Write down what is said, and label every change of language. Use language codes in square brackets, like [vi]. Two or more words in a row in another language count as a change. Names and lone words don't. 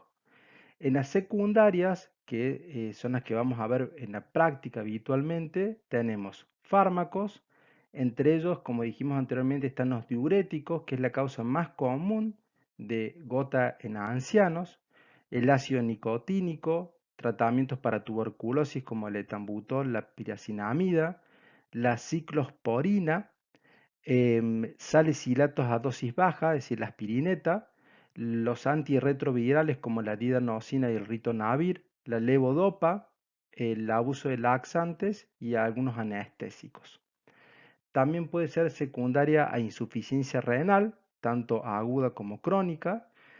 [es] En las secundarias, que son las que vamos a ver en la práctica habitualmente, tenemos fármacos, entre ellos, como dijimos anteriormente, están los diuréticos, que es la causa más común de gota en ancianos, el ácido nicotínico, tratamientos para tuberculosis como el etambutol, la piracinamida, la ciclosporina, salicilatos a dosis baja, es decir, la aspirineta, los antirretrovirales como la didanosina y el ritonavir, la levodopa, el abuso de laxantes y algunos anestésicos. También puede ser secundaria a insuficiencia renal, tanto aguda como crónica.